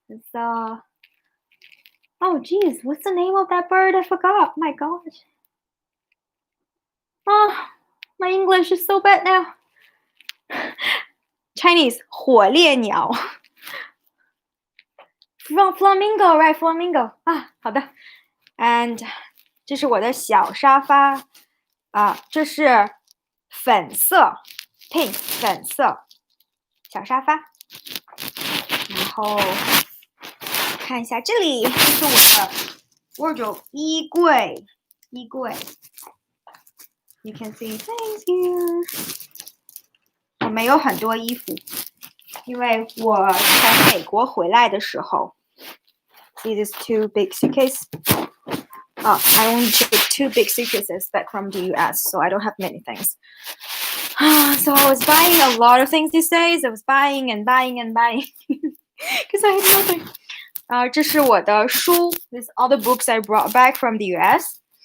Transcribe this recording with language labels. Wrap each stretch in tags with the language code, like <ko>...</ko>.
<en>So, oh geez, what's the name of that bird? I forgot. My gosh. Oh, my English is so bad now.</en> <zh>Chinese 火烈鸟。</zh> <en>Flamingo, right? Flamingo</en> <zh>啊，好的。And 这是我的小沙发这是粉色 pink 粉色小沙发。然后看一下这里，这是我的 wardrobe 衣柜。</zh> <en>You can see things here.</en> <zh>我没有很多衣服，因为我从美国回来的时候</zh> <en>see these two big suitcases. I only took 2 big suitcases back from the US, so I don't have many things. So I was buying a lot of things these days. I was buying and buying and buying because I had nothing.</en> <zh>这是我的书</zh> <en>These are the books I brought back from the US.</en>